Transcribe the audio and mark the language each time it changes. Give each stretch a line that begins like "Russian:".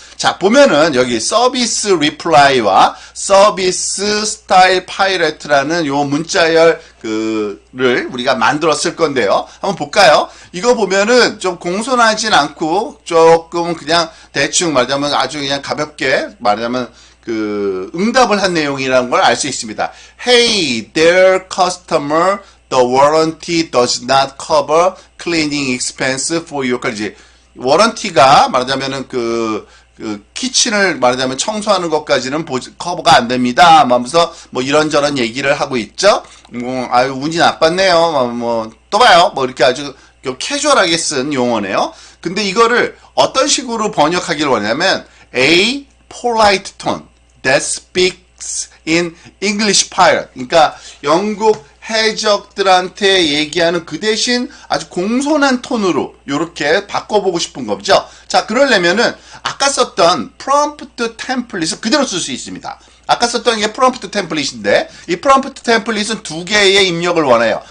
Korean: 자, 보면은 여기 서비스 리플라이와 서비스 스타일 파이러트라는 요 문자열 그를 우리가 만들었을 건데요. 한번 볼까요? 이거 보면은 좀 공손하진 않고 조금 그냥 대충 말하자면 아주 그냥 가볍게 말하자면 그 응답을 한 내용이라는 걸 알 수 있습니다.
English: Hey, dear customer, the warranty does not cover cleaning expense for your car.
Korean: 워런티가 말하자면은 그 키친을 말하자면 청소하는 것까지는 커버가 안 됩니다. 하면서 뭐 이런저런 얘기를 하고 있죠. 아유 운이 나빴네요. 또 봐요. 뭐 이렇게 아주 캐주얼하게 쓴 용어네요. 근데 이거를 어떤 식으로 번역하기를 원하냐면
English: A polite tone that speaks in English pirate.
Korean: 그러니까 영국 해적들한테 얘기하는 그 대신 아주 공손한 톤으로 이렇게 바꿔보고 싶은 거죠. 자, 그러려면은 아까 썼던 프롬프트 템플릿을 그대로 쓸 수 있습니다. 아까 썼던 게 프롬프트 템플릿인데 이 프롬프트 템플릿은 두 개의 입력을 원해요.